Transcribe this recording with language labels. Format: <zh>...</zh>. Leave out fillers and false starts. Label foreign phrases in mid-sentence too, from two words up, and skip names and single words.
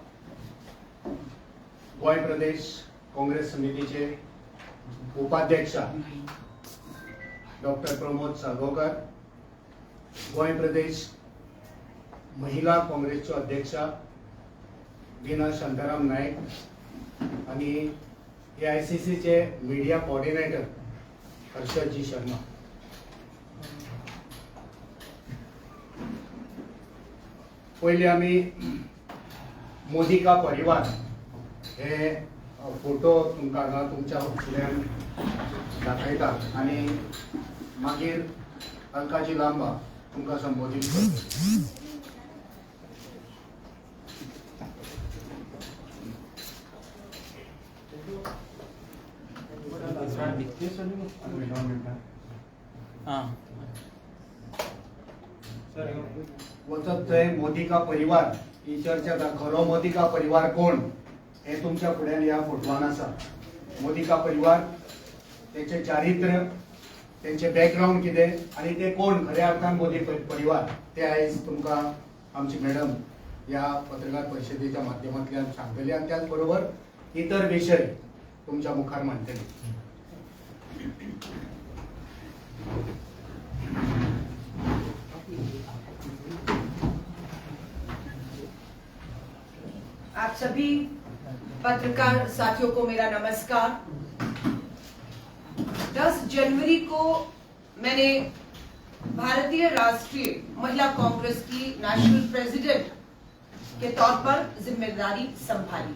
<kok>गोय प्रदेश काँग्रेस समितीचे उपाध्यक्षा डॉक्टर प्रमोद साळगांवकर, गोय प्रदेश महिला काँग्रेसच्यो अध्यक्षा वीणा शांताराम नायक आणि AICC चे</kok> <en>media coordinator</en> <kok>हर्षदजी शर्मा. पहिले आम्ही</kok> <hi>मोदी का परिवार</hi> <kok>हे फोटो तुमकां तुमच्या फुड्यान दाखयतात आणि मागीर अलकाजी लांबा तुमकां संबोधीत करता. वचत थंय</kok> <hi>मोदी का परिवार</hi> <kok>ही चर्चा जाता. खरो</kok> <hi>मोदी का परिवार</hi> <kok>कोण हे तुमच्या फुड्यान ह्या फोटवान आसा.</kok> <hi>मोदी का परिवार,</hi> <kok>तेचे चारित्र्य, तेंचे बॅकग्राऊंड कितें आनी ते कोण खऱ्या अर्थान मोदी परिवार ते आयज तुमकां आमची मॅडम ह्या पत्रकार परिशदेच्या माध्यमांतल्यान सांगतली आनी त्याच बरोबर इतर विशय तुमच्या मुखार मांडटली.</kok> <hi>आप सभी पत्रकार साथियों को मेरा नमस्कार. 10 जनवरी को मैंने भारतीय राष्ट्रीय महिला कांग्रेस की</hi> <en>national president</en> <hi>के तौर पर जिम्मेदारी संभाली.</hi>